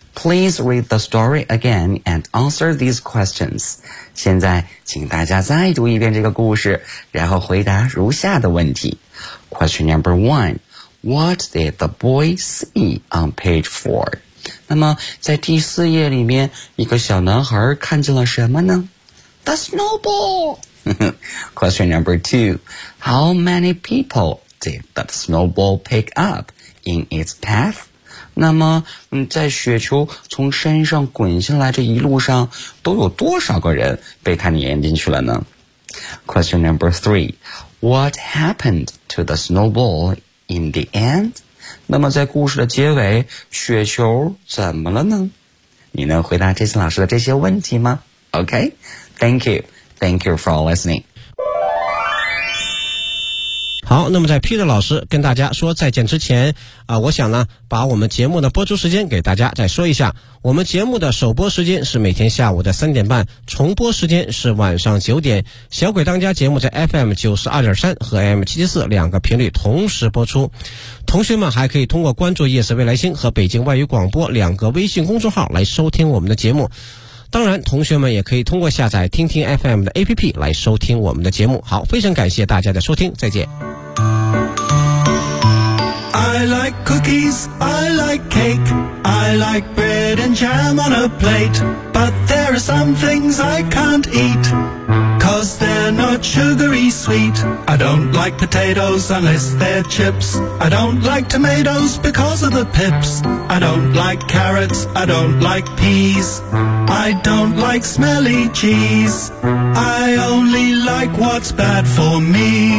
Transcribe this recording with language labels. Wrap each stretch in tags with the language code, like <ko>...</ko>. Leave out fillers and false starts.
<en>Please read the story again and answer these questions.</en> <zh>现在请大家再读一遍这个故事，然后回答如下的问题。</zh> <en>Question number one. What did the boy see on page 4?</en> <zh>那么在第四页里面，一个小男孩看见了什么呢？</zh> <en>The snowball! Question number two. How many people did the snowball pick up in its path?</en> <zh>那么在雪球从山上滚下来这一路上都有多少个人被它粘进去了呢？</zh> <en>Question number three. What happened to the snowball in the end?</en> <zh>那么在故事的结尾雪球怎么了呢？你能回答这次老师的这些问题吗？</zh> <en>OK, thank you. Thank you for listening.</en> <zh>好，那么在 Peter 老师跟大家说再见之前我想呢把我们节目的播出时间给大家再说一下，我们节目的首播时间是每天下午的3:30，重播时间是晚上9:00。小鬼当家节目在 FM92.3 和 AM774 两个频率同时播出，同学们还可以通过关注夜色未来星和北京外语广播两个微信公众号来收听我们的节目，当然同学们也可以通过下载听听 FM 的 APP 来收听我们的节目。好，非常感谢大家的收听，再见。</zh> <en>I like cookies, I like cake, I like bread and jam on a plate, but there are some things I can't eat, 'cause they're not sugary sweet. I don't like potatoes unless they're chips, I don't like tomatoes because of the pips, I don't like carrots, I don't like peas, I don't like smelly cheese, I only like what's bad for me.</en>